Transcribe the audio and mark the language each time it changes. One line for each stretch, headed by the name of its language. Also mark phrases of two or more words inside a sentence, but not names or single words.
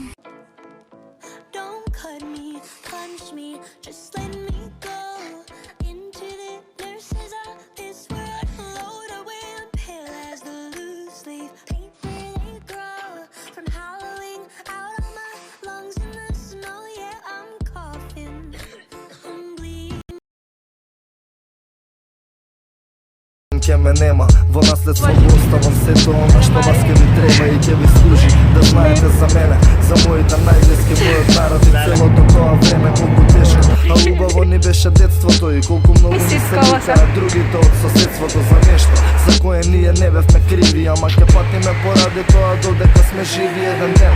English: Don't cut me, punch me, just let me go into the nurse's office where I float away. I'm pale as the loose leaf paper they grow from howling out of my lungs in the snow. Yeah, I'm coughing, I'm bleeding.
Macedonian: Ме нема, во наследство го оставам сето она што вас ке ви треба и ќе ви служи. Да знаете за мене, за моите најблиски, мојот народ и целото тоа време колку тешко, а убаво ни беше детството и колку многу ни се викаа другите од соседството за нешто за кое ние не бевме криви, ама ќе патиме поради тоа додека сме живи еден ден.